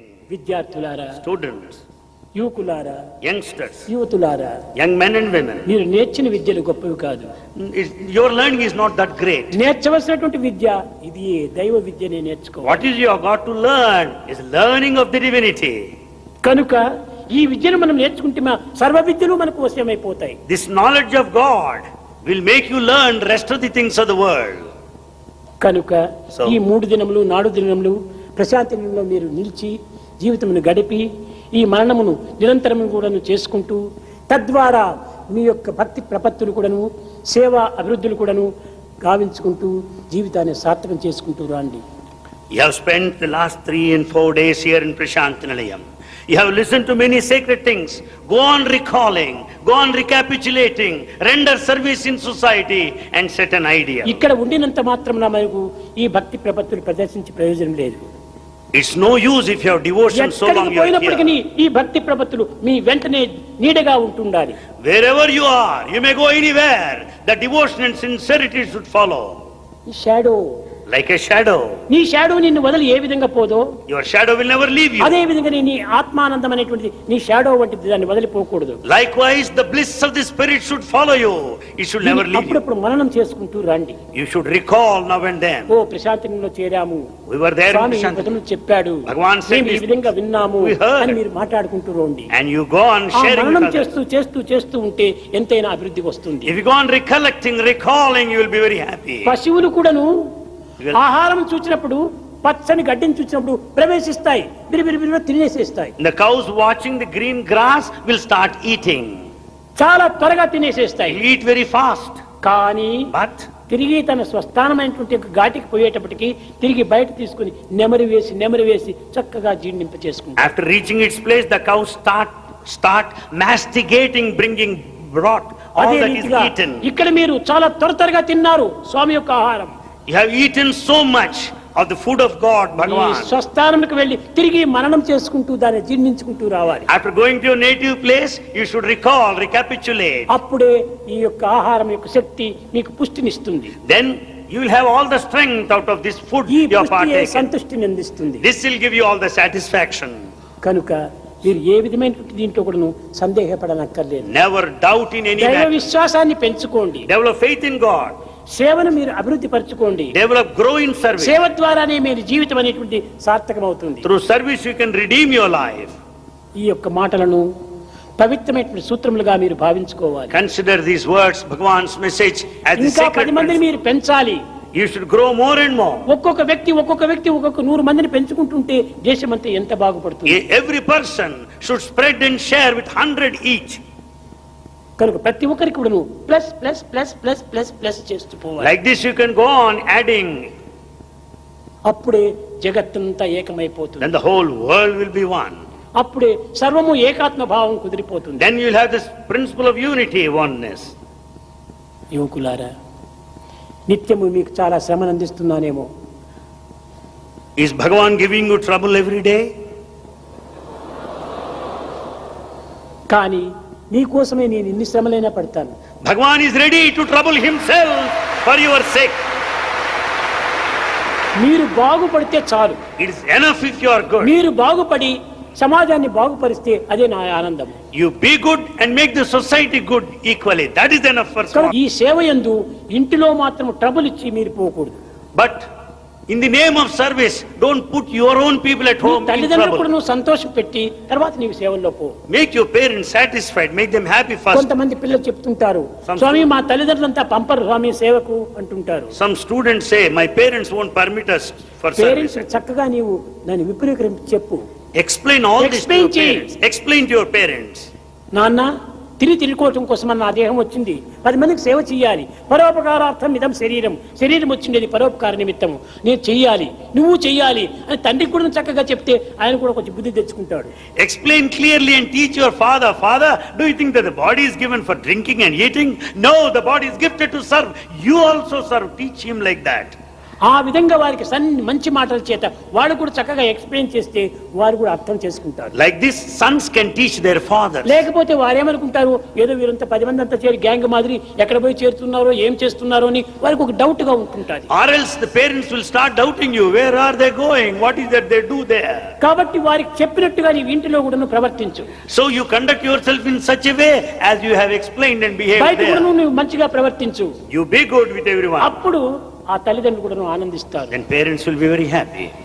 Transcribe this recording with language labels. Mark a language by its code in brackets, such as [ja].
[te] విద్యార్థులారా, [en] Students, [te] యువకులారా, [en] youngsters, [te] యువతులారా, [en] young men and women, [te] మీరు నేర్చిన విద్యలు గొప్పవి కాదు. [en] your learning is not that great. [te] నేర్చవలసినటువంటి విద్య ఇది దైవ విద్యనే నేర్చుకోవాలి. [en] What is you have got to learn is learning of the divinity. [te] కనుక ఈ విద్యను మనం నేర్చుకుంటే సర్వ విద్యలు మనకు వశమైపోతాయి. [en] This knowledge of God will make you learn rest of the things of the world. [te] కనుక ఈ 3 దినములు 4 దినములు ప్రశాంతంలో మీరు నిలిచి జీవితమును గడిపి ఈ మరణమును నిరంతరము కూడాను చేసుకుంటూ తద్వారా మీ యొక్క భక్తి ప్రపత్తులు కూడాను సేవా అభివృద్ధులు కూడాను గావించుకుంటూ జీవితాన్ని సార్థకం చేసుకుంటూ రండి. [en] You have spent the last 3 and 4 days here in Prashanthi Nilayam. You have listened to many sacred things. Go on recalling, go on recapitulating, render service in society and set an idea. [te] ఇక్కడ ఉండినంత మాత్రమున మనకు ఈ భక్తి ప్రపత్తులు ప్రదర్శించి ప్రయోజనం లేదు. [en] It's no use if you have devotion so long you are here. [te] ఈ భక్తి ప్రపత్తులు మీ వెంటనే నీడగా ఉంటుండాలి. [en] Wherever you are, you may go anywhere. The devotion and sincerity should follow. Shadow, like a shadow. [te] నీ షాడో నిన్ను వదిలి ఏ విధంగా పోదో, [en] your shadow will never leave you. [te] అదే విధంగా నీ ఆత్మానందం అనేటువంటిది నీ షాడో వంటిది, దాన్ని వదిలిపోకూడదు. [en] Likewise, the bliss of the spirit should follow you. It should never leave you. [te] అప్పుడప్పుడు మననం చేసుకుంటూ రండి. [en] You should recall now and then. [te] Oh ప్రశాంతిలో చేరాము, [en] we were there in [te] Prashanthi, చెప్పాడు, [en] Bhagavan said [te] ఈ విధంగా విన్నాము అని మీరు మాట్లాడుకుంటూ రండి. [en] and you go on sharing [te] మననం చేస్తూ ఉంటే ఎంతైనా అభివృద్ధి వస్తుంది. [en] if you go on recollecting, recalling, you will be very happy. [te] పశువులు కూడాను ఆహారం చూచినప్పుడు పచ్చని గడ్డిని చూసినప్పుడు ప్రవేశిస్తాయి, బిరిబిరిబిరిగా తినేసేస్తాయి. [en] The cows watching the green grass will start eating. [te] చాలా త్వరగా తినేసేస్తాయి. [en] Eat very fast. [te] కానీ [en] but [te] తిరిగి తన స్వస్థానమైనటువంటి ఘాటికి పోయేటప్పటికి తిరిగి బయట తీసుకుని నెమరి వేసి చక్కగా జీర్ణింప చేసుకుంటాయి. [en] after reaching its place, the cows start masticating, bringing broth, all that is eaten. [te] ఇక్కడ మీరు చాలా త్వరగా తిన్నారు స్వామి యొక్క ఆహారం. [en] You have eaten so much of the food of God, Bhagavan. [te] స్వస్థానంకి వెళ్ళి తిరిగి మననం చేసుకుంటూ దాన్ని జీర్ణించుకుంటూ రావాలి. [en] After going to your native place, you should recall, recapitulate. [te] అప్పుడే ఈ యొక్క ఆహారం యొక్క శక్తి మీకు పుష్టినిస్తుంది. [en] Then you will have all the strength out of this food you have partaken. [te] సంతుష్టిని అందిస్తుంది. [en] This will give you all the satisfaction. [te] కనుక మీరు ఏ విధమైన దీంట్లో కూడా సందేహపడనక్కర్లేదు. [en] Never doubt in any [te] దైవ విశ్వాసాన్ని పెంచుకోండి. [en] Develop faith in God. [te] సేవను మీరు అభివృద్ధి పరచుకోండి. [en] Develop, grow in service. [te] సేవ ద్వారానే మీరు జీవితం అనేటువంటి సార్థకమవుతుంది. [en] Through service you can redeem your life. [te] ఈ యొక్క మాటలను పవిత్రమైన సూత్రములుగా మీరు భావించుకోవాలి. [en] Consider these words, Bhagavan's message, as the [te] ఇంకా [en] sacred [te] 10 మందిని మీరు పెంచాలి. [en] You should grow more and more. [te] ఒక్కొక్క వ్యక్తి 100 మందిని పెంచుకుంటుంటే దేశమంతా ఎంత బాగుపడుతుంది. [en] Every person should spread and share with 100 each. [te] కనుక ప్రతి ఒక్కరికి కూడా [en] plus plus plus plus plus plus [te] చేస్తూ పోవాలి. [en] Like this you can go on adding. [te] అప్పుడే జగత్తంతా ఏకమైపోతుంది. [en] Then the whole world will be one. [te] అప్పుడే సర్వము ఏకాత్మ భావం కుదిరిపోతుంది. [en] Then you will have this principle of unity, oneness. [te] యువకులారా, నిత్యము మీకు చాలా శ్రమను అందిస్తున్నానేమో. [en] Is Bhagavan giving you trouble every day? [te] కానీ నీకోసమే నేను ఇన్ని శ్రమలైనా పడతాను. [en] Bhagavan is ready to trouble himself for your sake. [te] మీరు బాగుపడితే చాలు. [en] It is enough if you are good. [te] మీరు బాగుపడి సమాజాన్ని బాగుపరిస్తే అదే నా ఆనందం. [en] You be good and make the society good equally. That is enough for someone. [te] ఈ సేవ యందు ఇంటిలో మాత్రం ట్రబుల్ ఇచ్చి మీరు పోకూడదు. [en] But in the name of service, don't put your own people at home in [te] తల్లిదండ్రులకు [en] trouble. [te] నువ్వు సంతోషం పెట్టి తర్వాత నీవు సేవల్లో పో. [en] Make your parents satisfied. Make them happy first. [te] కొంతమంది పిల్లలు చెప్తుంటారు, స్వామి మా తల్లిదండ్రులంతా పంపరు స్వామి సేవకు అంటుంటారు. [en] Some students say, my parents won't permit us for parents service. [te] చక్కగా నీవు దాన్ని విపులీకరించి చెప్పు. [en] Explain all this to your parents. Explain to your parents. [te] నాన్న తినుకోవటం కోసం నా దేహం వచ్చింది, 10 మందికి సేవ చేయాలి, [sa] పరోపకారార్థం ఇదం శరీరం [te] వచ్చిండేది పరోపకార నిమిత్తము, నేను చెయ్యాలి, నువ్వు చెయ్యాలి అని తండ్రికి కూడా చక్కగా చెప్తే ఆయన కూడా కొంచెం బుద్ధి తెచ్చుకుంటాడు. [en] Explain clearly and teach your father. Father, do you think that the body is given for drinking and eating? No, the body is gifted to serve. You also serve. Teach him like that. [te] ఆ విధంగా వారికి మంచి మాటల చేత వాడు కూడా చక్కగా explain చేస్తే వారు కూడా అర్థం చేసుకుంటారు. [en] Like this, sons can teach their fathers. [te] లేకపోతే వారేమనుకుంటారు, ఏదో వీరంతా 10 మంది అంతా చేరి గ్యాంగ్ మాదిరి ఎక్కడ పోయి చేరుతున్నారో ఏం చేస్తున్నారో అని వారికి ఒక డౌట్ గా ఉంటుంటది. [en] Or else the parents will start doubting you. Where are they going? What is that they do there? [te] కాబట్టి వారికి చెప్పినట్టుగా నీ ఇంటిలో కూడా ప్రవర్తించు. [en] So you conduct yourself in such a way as you have explained and behaved [te] బయట [en] there. [te] కూడా నువ్వు మంచిగా ప్రవర్తించు. [en] You be good with everyone. [te] అప్పుడు ఆ తల్లిదండ్రులు కూడా ఆనందిస్తారు. [en] Then parents will be very happy.